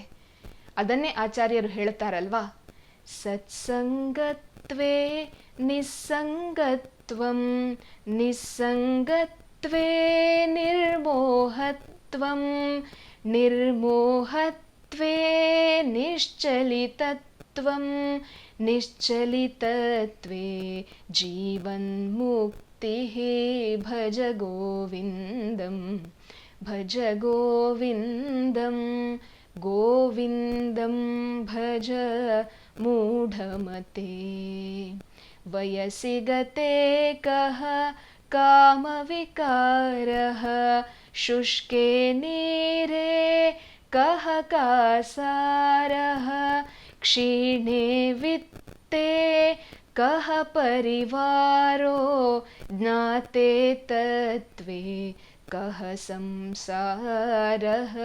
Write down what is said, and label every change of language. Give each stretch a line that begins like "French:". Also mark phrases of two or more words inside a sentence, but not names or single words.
Kannada: ಅದನ್ನೇ ಆಚಾರ್ಯರು ಹೇಳ್ತಾರಲ್ವಾ,
Sanskrit: ಸತ್ಸಂಗತ್ವೇ ನಿಸ್ಸಂಗತ್ವಂ, ನಿಸ್ಸಂಗತ್ವೇ ನಿರ್ಮೋಹತ್ವಂ, ನಿರ್ಮೋಹತ್ವೇ ನಿಶ್ಚಲಿತತ್ವಂ, ನಿಶ್ಚಲಿತತ್ವೇ ಜೀವನ್ಮುಕ್ತಿಃ. ಭಜ ಗೋವಿಂದಂ, ಭಜ ಗೋವಿಂದಂ, ಗೋವಿಂದಂ ಭಜ ಮೂಢಮತೆ. ವಯಸಿ ಗತೆ ಕಃ ಕಾಮವಿಕಾರಃ, ಶುಷ್ಕೆ ನೀರೇ ಕಃ ಕಾಸಾರಃ, ಕ್ಷೀಣೆ ವಿತ್ತೇ ಕಃ ಪರಿವಾರೋ, ಜ್ಞಾತೆ ತತ್ವೇ ಕಃ ಸಂಸಾರಃ.